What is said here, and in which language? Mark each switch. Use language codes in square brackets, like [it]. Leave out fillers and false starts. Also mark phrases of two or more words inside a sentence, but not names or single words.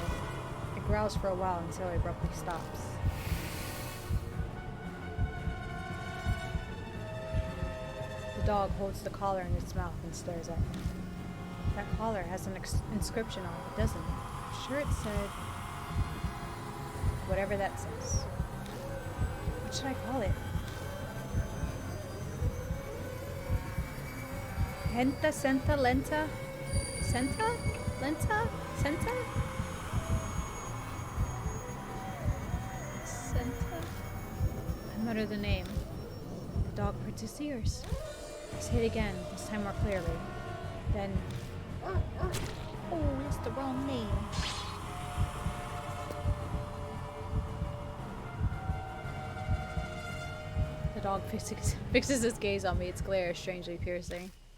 [en] It growls for a while until it abruptly stops. The dog holds the collar in its mouth and stares at me. That collar has an inscription on it, doesn't it? I'm sure it said... whatever that says. What should I call it? Henta, Senta, Lenta? Senta? Lenta? Senta? Mutter the name. The dog pricks its ears. I say it again, this time more clearly. Then... Oh, that's the wrong name. The dog fixes its gaze on me, its glare is strangely piercing.